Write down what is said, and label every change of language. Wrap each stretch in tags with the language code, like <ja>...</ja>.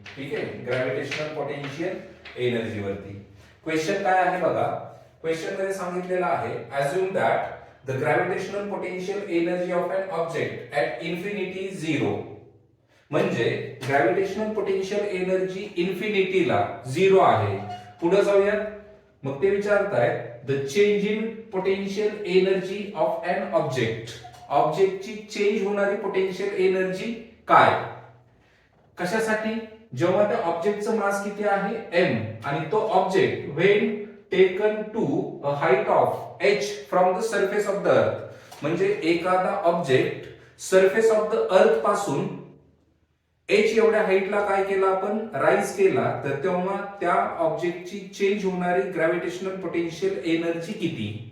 <mr>ठीक आहे, gravitational potential energy वरती क्वेश्चन काय आहे बघा. क्वेश्चन मध्ये सांगितलेलं आहे</mr> <en>Assume that the gravitational potential energy of an object at infinity is 0.</en> <mr>म्हणजे ग्रॅव्हिटेशनल पोटेन्शियल एनर्जी इन्फिनिटीला 0 आहे. पुढे जाऊयात. मग ते विचारतायत</mr> <en>The change in potential energy of an object.</en> <mr>ऑब्जेक्टची change होणारी पोटेन्शियल एनर्जी काय, कशासाठी. जेव्हा त्या ऑब्जेक्टचं मास किती आहे m आणि तो object</mr> <en>When taken to a height of h from the surface of the earth.</en> <mr>म्हणजे एखादा object surface of the earth पासून h एवढ्या हाईटला काय केला आपण, राईज केला, तर तेव्हा त्या ऑब्जेक्टची चेंज होणारी ग्रॅव्हिटेशनल पोटेन्शियल एनर्जी किती.</mr>